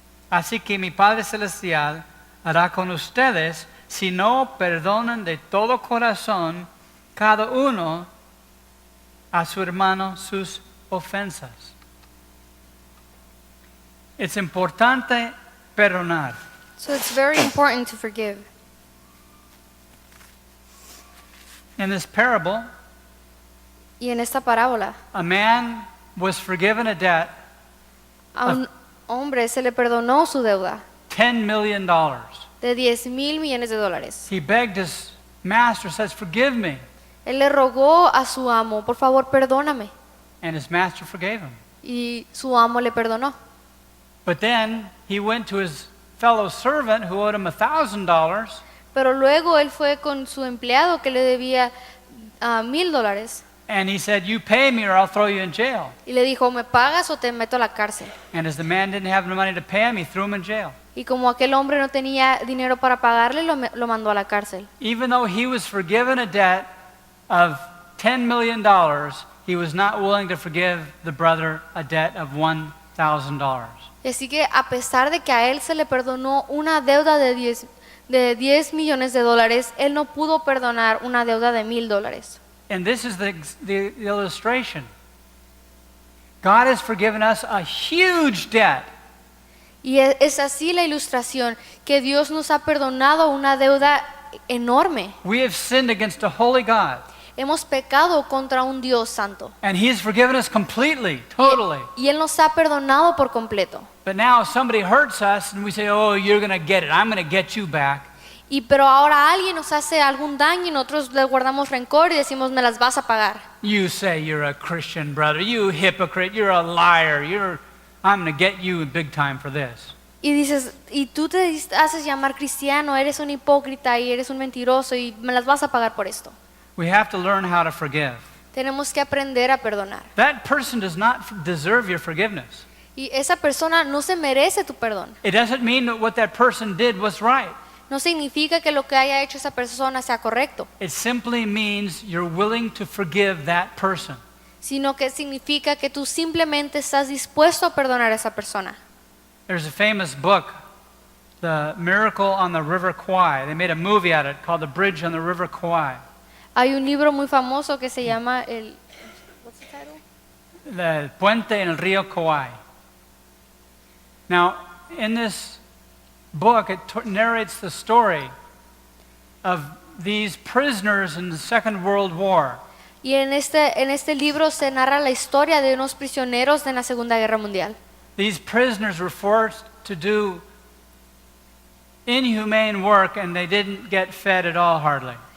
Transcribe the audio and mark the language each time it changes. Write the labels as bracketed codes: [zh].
[es] Así que mi Padre Celestial hará con ustedes si no perdonan de todo corazón cada uno a su hermano sus ofensas. Es importante perdonar. [en] So it's very important to forgive. In this parable, [es] Y en esta parábola, [en] a man was forgiven a debt [es] a un hombre se le perdonó su deuda [en] $10 million. [es] de 10,000 millones de dólares. [en] He begged his master, says, forgive me. [es] Él le rogó a su amo: por favor, perdóname. [en] And his master forgave him. [es] Y su amo le perdonó. [en] But then he went to his fellow servant who owed him $1,000 [es] Pero luego él fue con su empleado que le debía $1,000 [en] and he said, you pay me or I'll throw you in jail. [es] y le dijo: ¿me pagas o te meto a la cárcel? [en] And as the man didn't have the money to pay him, he threw him in jail. [es] Y como aquel hombre no tenía dinero para pagarle, lo mandó a la cárcel. [en] Even though he was forgiven a debt of $10 million, he was not willing to forgive the brother a debt of $1,000. [es] Y así que a pesar de que a él se le perdonó una deuda de 10 millones de dólares, él no pudo perdonar una deuda de $1,000. [en] And this is the illustration. God has forgiven us a huge debt. [es] Y es así la ilustración, que Dios nos ha perdonado una deuda enorme. [en] We have sinned against a holy God. [es] Hemos pecado contra un Dios santo. [en] And He has forgiven us completely, totally. [es] Y Él nos ha perdonado por completo. [en] But now somebody hurts us and we say, oh, you're going to get it. I'm going to get you back. [es] Pero ahora alguien nos hace algún daño y nosotros le guardamos rencor y decimos: me las vas a pagar. [en] You say you're a Christian brother. You hypocrite. You're a liar. I'm going to get you big time for this. [es] Y dices, y tú te haces llamar cristiano, eres un hipócrita y eres un mentiroso y me las vas a pagar por esto. [en] We have to learn how to forgive. [es] Tenemos que aprender a perdonar. [en] That person does not deserve your forgiveness. [es] Y esa persona no se merece tu perdón. [en] It doesn't mean that what that person did was right. [es] No significa que lo que haya hecho esa persona sea correcto, [en] It simply means you're willing to forgive that person. [es] sino que significa que tú simplemente estás dispuesto a perdonar a esa persona. [en] There's a famous book, The Miracle on the River Kwai. They made a movie out of it called The Bridge on the River Kwai. [es] Hay un libro muy famoso que se llama [en] what's the title? [es] El Puente en el Río Kwai. [en] Now, in this book, it narrates the story of these prisoners in the Second World War. [es] Y en este libro se narra la historia de unos prisioneros de la Segunda Guerra Mundial. [en] These prisoners were forced to do inhumane work and they didn't get fed at all hardly.